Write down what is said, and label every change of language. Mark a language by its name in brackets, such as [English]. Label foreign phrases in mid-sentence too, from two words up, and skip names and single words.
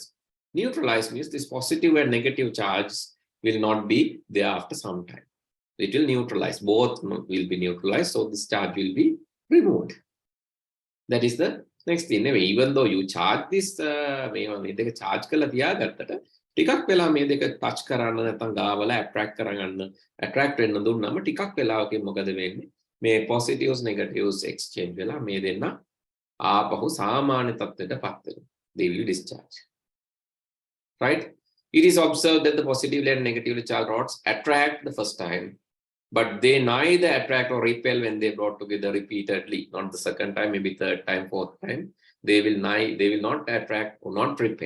[English] Neutralize means this positive and negative charge will not be there after some time. It will neutralize. Both will be neutralized. So this charge will be removed. That is the next thing. Even though you charge this, [Sinhala] charge කළා තියාගත්තට ටිකක් වෙලා මේ දෙක touch කරන්න නැත්නම් ගාවල attract කරගන්න attract වෙන්න දුන්නම ටිකක් වෙලාවකින් මොකද වෙන්නේ? මේ [English] positives negatives [Sinhala] exchange වෙලා මේ දෙන්න ආපහු සාමාන්‍ය තත්ත්වයටපත් වෙනවා. [English] They will discharge. Right? It is observed that the positively and negatively charged rods attract the first time, but they neither attract or repel when they brought together repeatedly. Not the second time, maybe third time, fourth time. They will not attract or not repel.